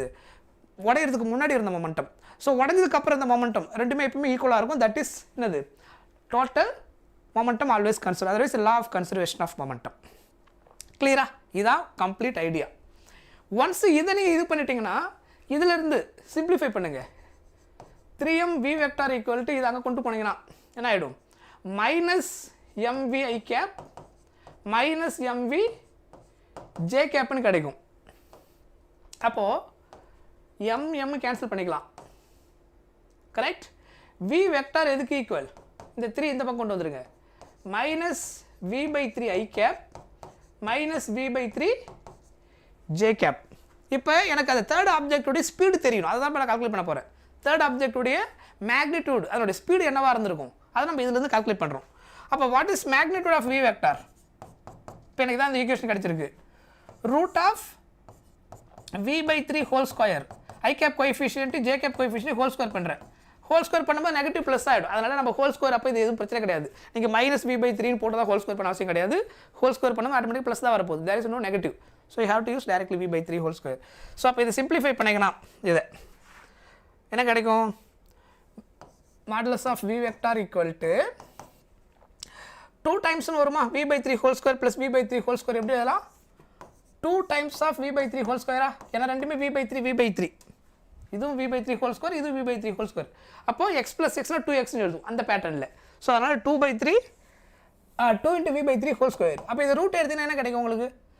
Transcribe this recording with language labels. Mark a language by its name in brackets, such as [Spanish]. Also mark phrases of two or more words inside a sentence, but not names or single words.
[Tamil] உடையிறதுக்கு முன்னாடி இருந்த [English] momentum so [Tamil] உடஞ்சதுக்கு அப்புறம் இந்த மொமெண்டம் ரெண்டுமே எப்பவுமே ஈக்குவலாக இருக்கும் [English] that is [Tamil] என்னது [English] total momentum always conserve otherwise law of conservation of momentum [Tamil] கிளியரா இதான் [English] complete idea once [Tamil] இதை நீங்கள் இது பண்ணிட்டீங்கன்னா இதிலிருந்து சிம்பிளிஃபை பண்ணுங்க 3m [English] v vector equal to [Tamil] இது அங்கே கொண்டு போனீங்கன்னா என்ன ஆகிடும் [English] minus mvi cap minus mv j cap [Tamil] கிடைக்கும் அப்போது m கேன்சல் பண்ணிக்கலாம் [English] correct v vector [Tamil] எதுக்கு ஈக்குவல் இந்த 3 இந்த பக்கம் கொண்டு வந்துருங்க [English] minus v/3 i cap minus v/3 j cap [Tamil] இப்போ எனக்கு அந்த [English] third object speed [Tamil] தெரியணும் அதை தான் நான் கால்குலேட் பண்ண போகிறேன் [English] third object magnitude [Tamil] அதனுடைய ஸ்பீடு என்னவாக இருந்திருக்கும் அதை நம்ம இதிலிருந்து கால்குலேட் பண்ணுறோம் அப்போ [English] what is magnitude of v vector [Tamil] இப்போ எனக்கு தான் இந்த ஈக்குவேஷன் கிடச்சிருக்கு [English] root of v/3 whole square i cap coefficient j cap coefficient whole square [Tamil] பண்ணுறேன் [English] whole square [Tamil] பண்ணும்போது [English] negative plus [Tamil] ஆகிடும் அதனால் நம்ம [English] whole square [Tamil] அப்போ இது எதுவும் பிரச்சனை கிடையாது நீங்கள் மைனஸ் v/3 போட்டு தான் ஹோல் ஸ்கொயர் பண்ண அவசியம் கிடையாது ஹோல் ஸ்கொயர் பண்ணும்போது [English] automatic plus [Tamil] தான் வரப்போகுது [English] there is no negative so you have to use directly v/3 whole square so [Tamil] அப்போ இதை சிம்பிளிஃபை பண்ணிங்கன்னா இதை என்ன கிடைக்கும் [English] modulus of v vector equal to [Tamil] 2 டைம்ஸ்னு வருமா [English] v/3 whole square plus v/3 whole square [Tamil] எப்படி எழுதலாம் [English] 2 times of v/3 whole square [Tamil] ஏன்னா ரெண்டுமே v/3 இதுவும் v/3 [English] whole square [Tamil] இதுவும் v/3 [English] whole square [Tamil] அப்போது x + xனா 2xன்னு எழுதும் அந்த பேட்டர்னில் ஸோ அதனால் 2/3 [English] 2 into v/3 whole square [Tamil] அப்போ இது ரூட் எடுத்தீங்கன்னா என்ன கிடைக்கும் உங்களுக்கு